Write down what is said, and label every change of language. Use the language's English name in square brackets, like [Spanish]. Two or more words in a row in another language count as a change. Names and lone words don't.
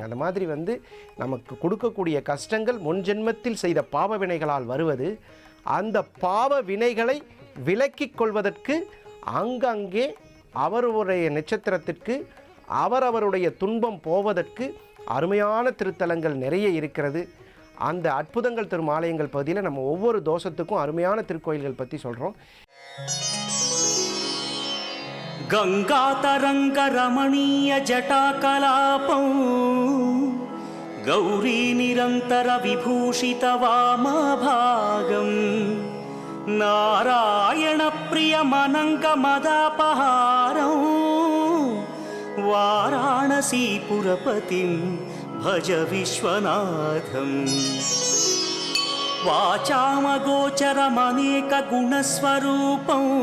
[Tamil] அந்த மாதிரி நமக்கு கொடுக்கக்கூடிய கஷ்டங்கள் முன் ஜென்மத்தில் செய்த பாவ வினைகளால் வருவது, அந்த பாவ வினைகளை விலக்கிக் கொள்வதற்கு அங்கங்கே அவருடைய நட்சத்திரத்திற்கு அவரவருடைய துன்பம் போவதற்கு அருமையான திருத்தலங்கள் நிறைய இருக்கிறது. அந்த அற்புதங்கள் தரும் ஆலயங்கள் பகுதியில் நம்ம ஒவ்வொரு தோஷத்துக்கும் அருமையான திருக்கோயில்கள் பற்றி சொல்கிறோம். [Sanskrit] गंगातरंग रमणीय जटाकलापं गौरी निरंतर विभूषित वामभागं नारायण प्रिय मनंग मदापहारं वाराणसीपुरपतिं भज विश्वनाथं वाचामगोचरमनेक गुणस्वरूपं